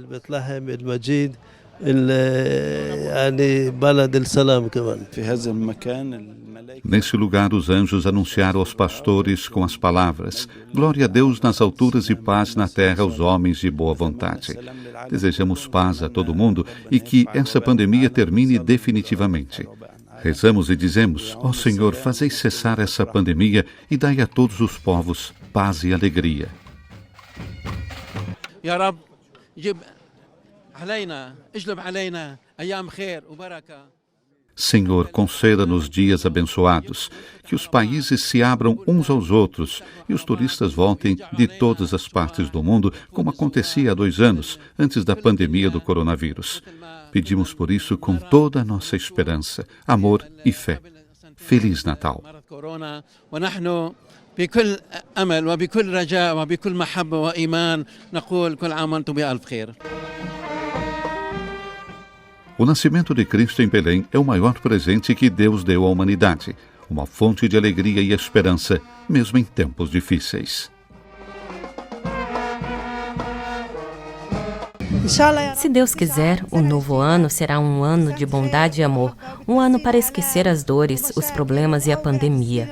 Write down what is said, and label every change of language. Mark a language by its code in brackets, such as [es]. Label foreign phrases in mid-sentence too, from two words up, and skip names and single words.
[pt] Nesse lugar, os anjos anunciaram aos pastores com as palavras: glória a Deus nas alturas e paz na terra aos homens de boa vontade. Desejamos paz a todo mundo e que essa pandemia termine definitivamente. Rezamos e dizemos: ó Senhor, fazei cessar essa pandemia e dai a todos os povos paz e alegria. [ar] يا رب، اجلب علينا أيام خير وبركة. [pt] Senhor, conceda-nos dias abençoados, que os países se abram uns aos outros e os turistas voltem de todas as partes do mundo, como acontecia há 2 anos, antes da pandemia do coronavírus. Pedimos por isso com toda a nossa esperança, amor e fé. Feliz Natal! [ar] بكل أمل وبكل رجاء وبكل محبة وإيمان نقول كل عام وأنتم بألف خير. [pt] O nascimento de Cristo em Belém é o maior presente que Deus deu à humanidade, uma fonte de alegria e esperança, mesmo em tempos difíceis. Se Deus quiser, o novo ano será um ano de bondade e amor, um ano para esquecer as dores, os problemas e a pandemia.